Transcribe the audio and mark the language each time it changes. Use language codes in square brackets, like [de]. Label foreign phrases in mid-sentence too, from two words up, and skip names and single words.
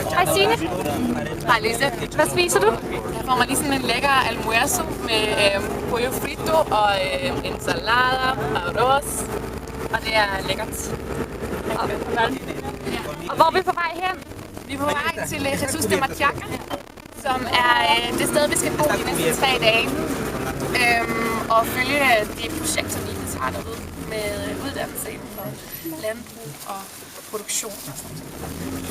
[da] Signe. Hej Lise. Hvad spiser du? Jeg får mig lige sådan en lækker almuerzo med [es] pollo frito [da] og [es] ensalada, arroz. [da] Og det er lækkert. Og hvor er vi på vej hen? Vi er på vej til Jesus de Machaca, som er det sted, vi skal bo de næste 3 dage. Og følge de projekter, vi har derude med uddannelse inden for landbrug og produktion og sådan noget.